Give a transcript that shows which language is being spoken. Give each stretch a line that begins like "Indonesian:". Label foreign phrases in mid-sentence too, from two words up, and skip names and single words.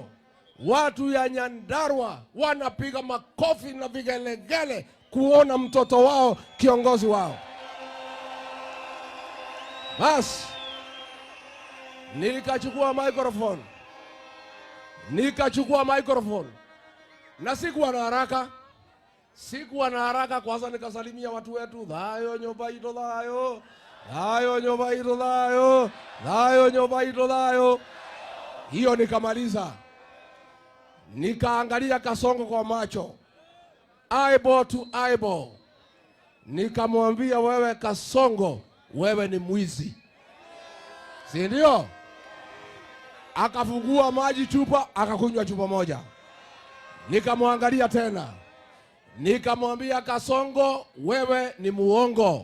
Swahili: Watu ya Nyandarua wanapiga makofi na vigelegele kuona mtoto wao kiongozi wao. Bas nikachukua microphone na sikuwa na haraka. Kwanza nikasalimia watu wetu,
Kikuyu: thayo nyumba ito thayo, thayo nyumba ito thayo, thayo nyumba ito thayo.
Swahili: Hiyo nikamaliza, nikaangalia Kasongo kwa macho,
English: eyeball to eyeball.
Swahili: Nikamwambia, wewe Kasongo, wewe ni mwizi, si ndio? Akafungua maji chupa, akakunywa chupa moja. Nikamwangalia tena, nikamwambia, Kasongo, wewe ni muongo.